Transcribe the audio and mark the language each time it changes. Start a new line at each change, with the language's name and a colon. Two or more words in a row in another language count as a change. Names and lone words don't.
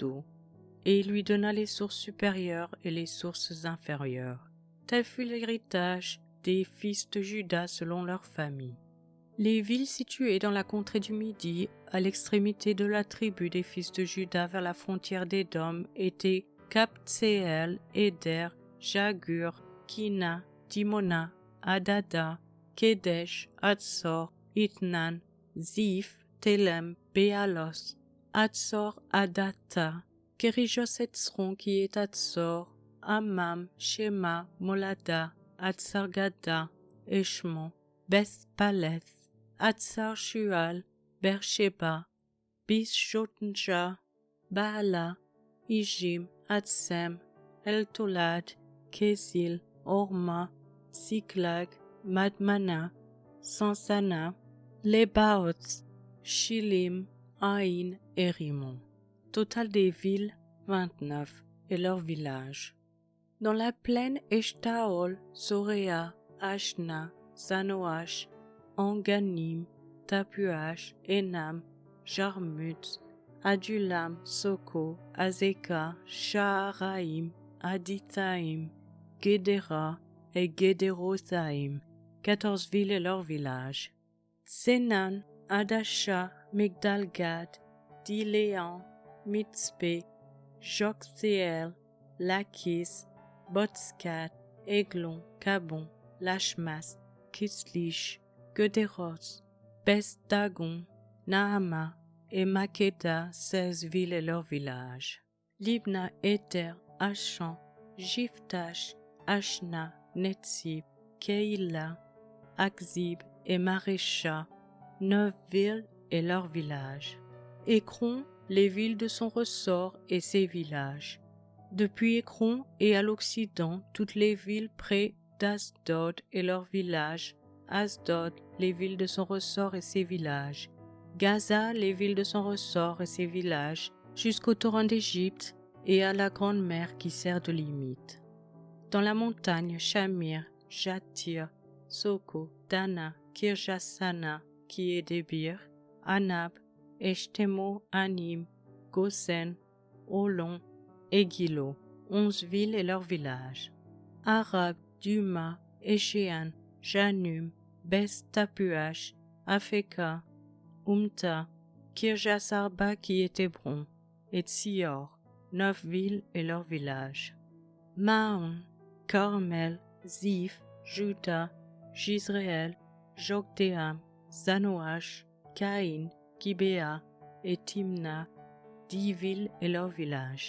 French: » Et il lui donna les sources supérieures et les sources inférieures. Tel fut l'héritage des fils de Juda selon leur famille. Les villes situées dans la contrée du Midi, à l'extrémité de la tribu des fils de Juda vers la frontière d'Édom, étaient Kabtseel, Éder, Jagur, Kina, Dimona, Adada, Kedesh, Hatzor, Itnan, Ziph, Telem, Béalos, Hatzor, Adata, Kérijos Etzron qui est Hatzor, Amam, Shema, Molada, Hatzargada, Eshmon, Beth-Paleth, Hatzar Shual, Beersheba, Bishotnja, Baala, Ijim, Hatzem, El-Tolad, Kézil, Orma, Siklag, Madmana, Sansana, les Baots, Chilim, Aïn et Rimon. Total des villes, 29, et leurs villages. Dans la plaine Eshtaol, Soréa, Ashna, Zanoach, Anganim, Tapuach, Enam, Jarmut, Adulam, Soko, Azeka, Shaharaim, Aditaim, Guédéra et Guédérosaim, 14 villes et leurs villages. Sénan, Adasha, Migdalgad, Diléan, Mitzpé, Jokséel, Lakis, Botskat, Eglon, Kabon, Lachmas, Kislish, Gederos, Best-Dagon, Naama et Makeda, 16 villes et leurs villages. Libna, Éter, Achan, Jiftash, Ashna, Netzib, Keïla, Akzib et Marécha, 9 villes et leurs villages. Écron, les villes de son ressort et ses villages. Depuis Écron et à l'occident, toutes les villes près d'Asdod et leurs villages. Asdod, les villes de son ressort et ses villages. Gaza, les villes de son ressort et ses villages, jusqu'au torrent d'Égypte et à la grande mer qui sert de limite. Dans la montagne, Shamir, Jatir, Soko, Dana, Kirjasana, qui est Débir, Anab, Eshtemo, Anim, Gosen, Olon et Gilo, 11 villes et leurs villages. Arab, Duma, Échéan, Janum, Best-Tapuach, Afeka, Umta, Kirjasarba qui est Hébron, et Tsior, 9 villes et leurs villages. Maon, Carmel, Ziph, Juda, Jisraël, Jokdeam, Zanoach, Caïn, Gibéa et Timna, 10 villes et leurs villages.